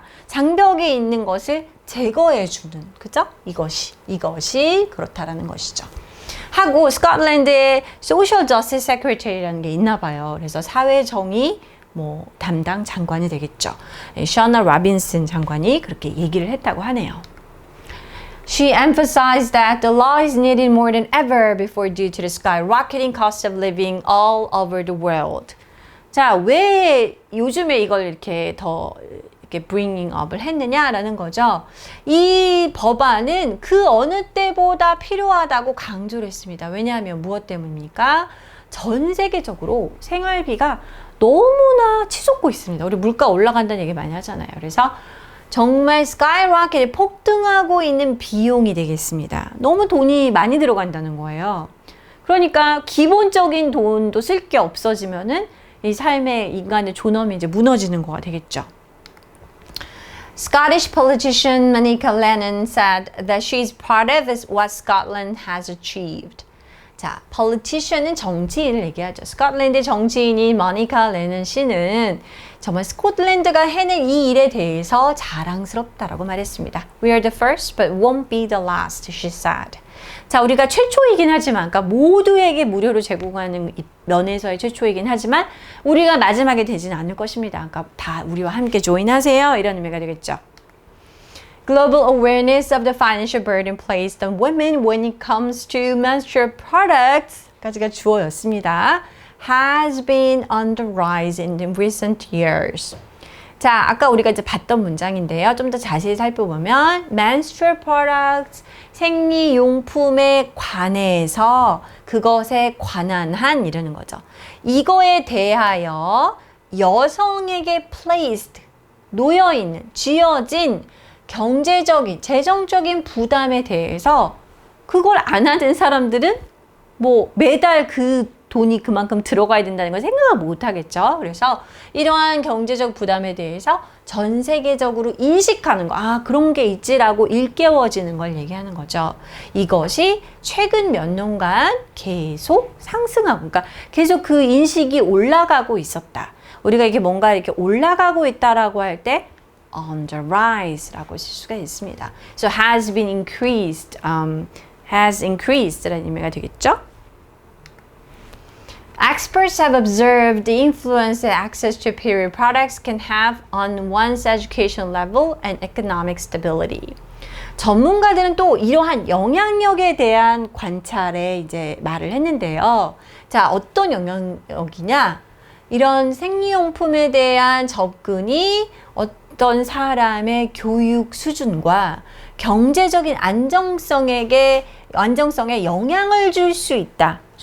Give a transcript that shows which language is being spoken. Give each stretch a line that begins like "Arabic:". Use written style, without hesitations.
Korean: 장벽이 있는 것을 제거해주는, 그죠? 이것이 그렇다라는 것이죠. 하고 스코틀랜드의 Social Justice Secretary라는 게 있나 봐요. 그래서 사회정의 담당 장관이 되겠죠. 셔나 라빈슨 장관이 그렇게 얘기를 했다고 하네요.
English: She emphasized that the law is needed more than ever before due to the skyrocketing cost of living all over the world.
Korean: 자, 왜 요즘에 이걸 이렇게
English: bringing up
Korean: 을 했느냐라는 거죠. 이 법안은 그 어느 때보다 필요하다고 강조를 했습니다. 왜냐하면 무엇 때문입니까? 전 세계적으로 생활비가 너무나 치솟고 있습니다. 우리 물가 올라간다는 얘기 많이 하잖아요. 그래서 정말 skyrocket, 폭등하고 있는 비용이 되겠습니다. 너무 돈이 많이 들어간다는 거예요. 그러니까 기본적인 돈도 쓸 게 없어지면은 이 삶의 인간의 존엄이 이제 무너지는 거가 되겠죠.
English: Scottish politician Monica Lennon said that she is proud of what Scotland has achieved.
Korean: 자, politician은 정치인을 얘기하죠. 스코틀랜드 정치인인 모니카 레넌 씨는 정말 스코틀랜드가 해낸 이 일에 대해서 자랑스럽다라고 말했습니다.
English: We are the first, but won't be the last, she said.
Korean: 자, 우리가 최초이긴 하지만, 그러니까 모두에게 무료로 제공하는 면에서의 최초이긴 하지만 우리가 마지막에 되지는 않을 것입니다. 그러니까 다 우리와 함께 조인하세요. 이런 의미가 되겠죠.
English: Global awareness of the financial burden placed on women when it comes to menstrual products
Korean: 까지가 주어였습니다.
English: Has been on the rise in recent years.
Korean: 자, 아까 우리가 이제 봤던 문장인데요. 좀 더 자세히 살펴보면 menstrual products, 생리용품에 관해서 그것에 관한 한 이러는 거죠. 이거에 대하여 여성에게 placed, 놓여있는, 쥐어진 경제적인, 재정적인 부담에 대해서 그걸 안 하는 사람들은 매달 그 돈이 그만큼 들어가야 된다는 걸 생각을 못 하겠죠. 그래서 이러한 경제적 부담에 대해서 전 세계적으로 인식하는 거, 그런 게 있지라고 일깨워지는 걸 얘기하는 거죠. 이것이 최근 몇 년간 계속 상승하고, 그러니까 계속 그 인식이 올라가고 있었다. 우리가 이게 뭔가 이렇게 올라가고 있다라고 할 때
English: on the rise
Korean: 라고 쓸 수가 있습니다.
English: So has been increased, has increased
Korean: 라는 의미가 되겠죠.
English: Experts have observed the influence that access to period products can have on one's education level and economic stability.
Korean: 전문가들은 또 이러한 영향력에 대한 관찰에 이제 말을 했는데요. 자, 어떤 영향력이냐? 이런 생리용품에 대한 접근이 어떤 사람의 교육 수준과 경제적인 안정성에 영향을 줄 수 있다.